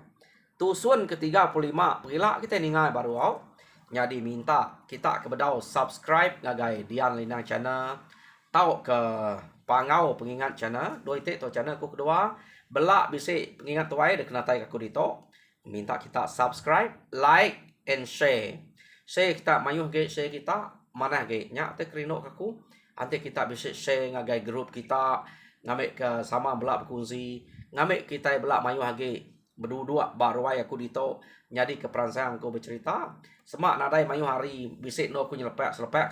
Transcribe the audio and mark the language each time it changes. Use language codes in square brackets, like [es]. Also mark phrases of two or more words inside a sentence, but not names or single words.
[iba] Tusun ke-35. Perila kita ningai baru au. Jadi minta kita kebedau subscribe ngagai Dian Linang channel. Tau ke pangau pengingat channel. Doi te to channel ku kedua. Belak bisik pengingat tuai dek kenatai aku dito. minta kita [en] subscribe, like, and share. [iba] Share kita mayuh ge share kita mana ge nya teh krino kaku. Nanti kita bisa share ngagai grup kita ngamek ke sama belak berkongsi ngamek kita belak mayuh ge berdua baru aku dito nyadi ke peransang aku bercerita semak nadai mayuh hari bisik no aku selepek